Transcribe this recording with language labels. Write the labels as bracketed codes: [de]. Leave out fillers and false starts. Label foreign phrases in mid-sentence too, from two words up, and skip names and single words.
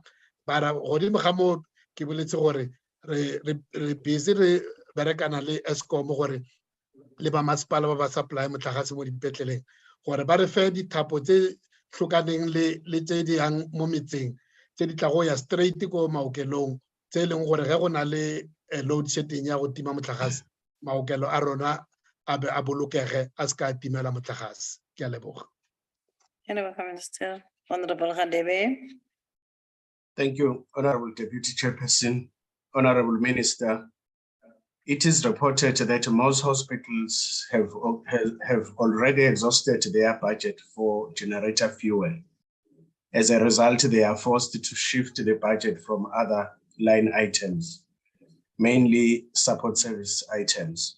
[nso] Bara godimo ga moo ke boletse gore re busy re berekana le Eskom gore le ba masepala ba ba supply motlakase mo dipetleleng gore ba re fe dithapo tse tlhokaneng le tse di yang mo metseng tse di tla go ya straight ko maokelong tse e leng gore ge go na le [en] load shedding [nso] ya go tima motlakase maokelo a rona a be a bolokege a se ka timela motlakase. Ke a leboga. [en] Minister. Honorable Radebe. Thank you, Honorable Deputy Chairperson. Honorable Minister, it is reported that most hospitals have already exhausted their budget for generator fuel. As a result, they are forced to shift the budget from other line items, mainly support service items.